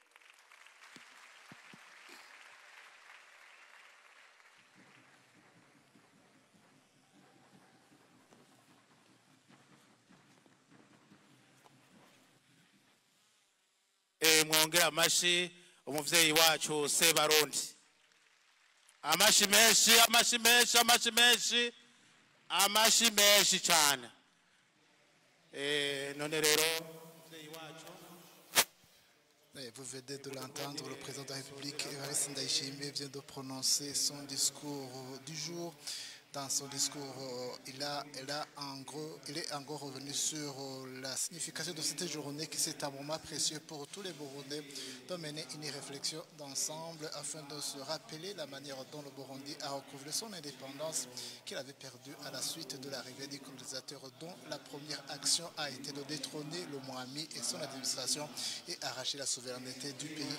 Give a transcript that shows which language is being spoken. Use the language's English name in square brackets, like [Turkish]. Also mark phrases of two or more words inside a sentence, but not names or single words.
[Rundi] Mwongera amashi umuvyeyi wacu Sebarundi. Amashi menshi, amashi menshi, amashi menshi, amashi menshi cyane. None rero umuvyeyi wacu. [French] Vous venez de l'entendre, le président de la République Evariste Ndayishimiye vient de prononcer son discours du jour. Dans son discours, il est en gros revenu sur la signification de cette journée, qui c'est un moment précieux pour tous les Burundais de mener une réflexion d'ensemble afin de se rappeler la manière dont le Burundi a recouvré son indépendance qu'il avait perdue à la suite de l'arrivée des colonisateurs, dont la première action a été de détrôner le Mwami et son administration et arracher la souveraineté du pays.